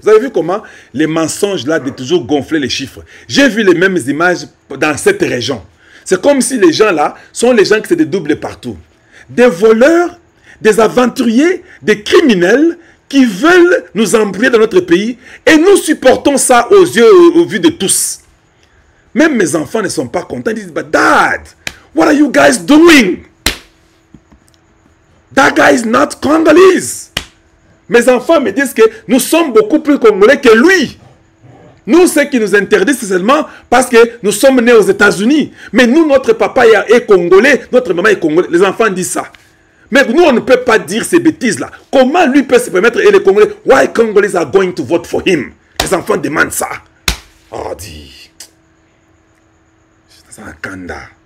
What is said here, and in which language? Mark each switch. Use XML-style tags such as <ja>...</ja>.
<fr>Vous avez vu comment les mensonges là de toujours gonfler les chiffres. J'ai vu les mêmes images dans cette région. C'est comme si les gens là sont les gens qui se dédoublent partout. Des voleurs des aventuriers, des criminels qui veulent nous embrouiller dans notre pays et nous supportons ça aux yeux, au vu de tous. Même mes enfants ne sont pas contents. Ils disent,</fr> <en>but Dad, what are you guys doing? That guy is not Congolese.</en> <fr>Mes enfants me disent que nous sommes beaucoup plus congolais que lui. Nous, ce qui nous interdit, c'est seulement parce que nous sommes nés aux États-Unis. Mais nous, notre papa est congolais, notre maman est congolais. Les enfants disent ça. Mais nous, on ne peut pas dire ces bêtises-là. Comment lui peut se permettre, et les Congolais,</fr> <en>why Congolese are going to vote for him?</en> <fr>Les enfants demandent ça. Oh, dit. C'est un kanda.</fr>